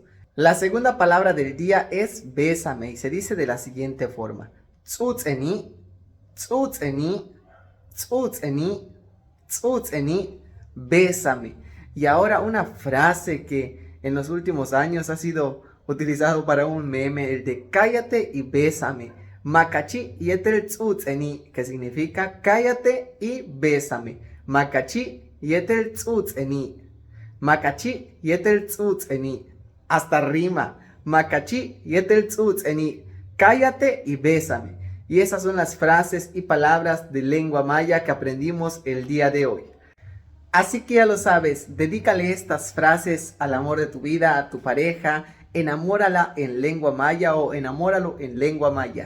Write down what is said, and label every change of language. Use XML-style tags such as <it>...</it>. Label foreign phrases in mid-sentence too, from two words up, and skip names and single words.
<es>La segunda palabra del día es bésame y se dice de la siguiente forma:</es> <yua>tsutseni, tsutseni, tsutseni, tsutseni,</yua> <es>bésame. Y ahora una frase que en los últimos años ha sido utilizado para un meme, el de cállate y bésame.</es> <yua>Makachi yetel tsutseni,</yua> <es>que significa cállate y bésame.</es> <yua>Makachi yetel tsutseni. Makachi yetel tsutseni.</yua> <es>Hasta rima.</es> <yua>Makachi yetel tsutseni.</yua> <es>Cállate y bésame. Y esas son las frases y palabras de lengua maya que aprendimos el día de hoy. Así que ya lo sabes, dedícale estas frases al amor de tu vida, a tu pareja, enamórala en lengua maya o enamóralo en lengua maya.</es>